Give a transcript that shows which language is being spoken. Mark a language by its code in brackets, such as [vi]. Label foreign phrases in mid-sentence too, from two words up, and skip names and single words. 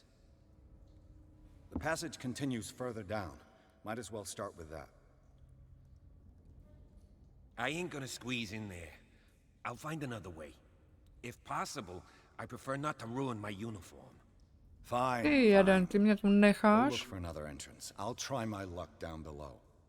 [en] The passage continues further down. Might as well start with that. I ain't gonna squeeze in there. I'll find another way. If possible, I prefer not to ruin my uniform. Fine. [cs] Ty jeden, ty mě tu [en] Go look [cs] necháš? [en] for another entrance. I'll try my luck down below.